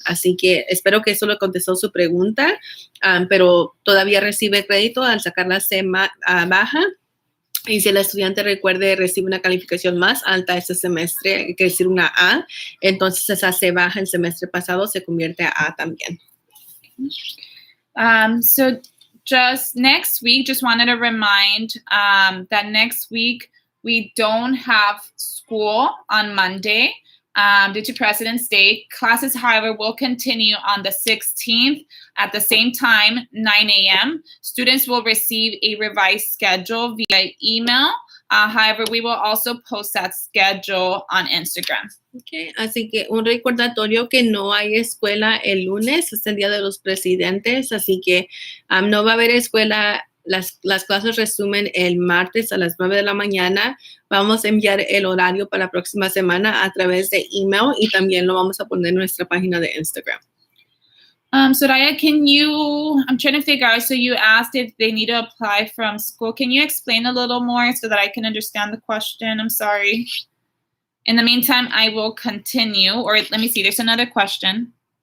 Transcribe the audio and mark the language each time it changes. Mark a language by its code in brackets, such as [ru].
[es] Así que espero que eso le contestó su pregunta, pero todavía recibe crédito al sacar la C baja. Y si el estudiante recibe una calificación más alta este semestre, quiere decir una A, entonces esa C baja el semestre pasado se convierte a A también. [en] So just next week, just wanted to remind that next week we don't have school on Monday due to President's Day. Classes, however, will continue on the 16th at the same time, 9 a.m. Students will receive a revised schedule via email. However, we will also post that schedule on Instagram. [es] Okay, así que un recordatorio que no hay escuela el lunes, es el Día de los Presidentes, así que no va a haber escuela. Las clases resumen el martes a las 9 de la mañana. Vamos a enviar el horario para la próxima semana a través de email y también lo vamos a poner en nuestra página de Instagram. [en] Soraya, I'm trying to figure out, so you asked if they need to apply from school. Can you explain a little more so that I can understand the question? I'm sorry. In the meantime, I will continue, or let me see, there's another question.